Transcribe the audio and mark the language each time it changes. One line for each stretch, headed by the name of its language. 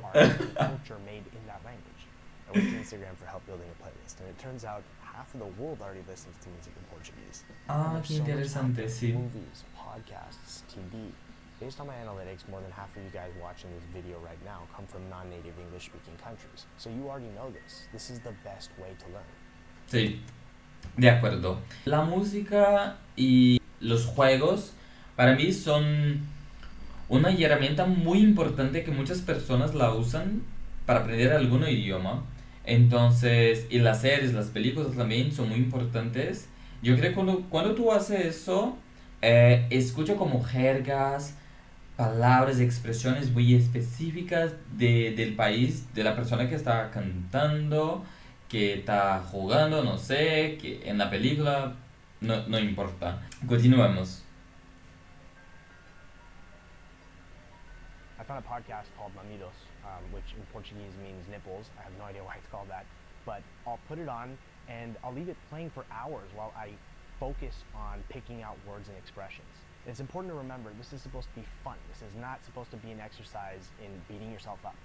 English: Art and culture made in that language. I went to Instagram for help building a playlist, and it turns out half of the world already listens to music in Portuguese. Ah, And there's
Spanish: qué
English: so much out
Spanish: interesante,
English: there,
Spanish: sí.
English: movies, podcasts, TV. Based on my analytics, more than half of you guys watching this video right now come from non-native English-speaking countries. So you already know this. This is the best way to learn.
Spanish: Sí, de acuerdo. La música y los juegos para mí son una herramienta muy importante que muchas personas la usan para aprender algún idioma. Entonces, y las series, las películas también son muy importantes. Yo creo que cuando tú haces eso, escucha como jergas, palabras, expresiones muy específicas del país, de la persona que está cantando, que está jugando, no sé, que en la película, no importa. Continuemos.
English: I found a podcast called Mamilos, which in Portuguese means nipples. I have no idea why it's called that, but I'll put it on and I'll leave it playing for hours while I focus on picking out words and expressions. It's important to remember this is supposed to be fun. This is not supposed to be an exercise in beating yourself up.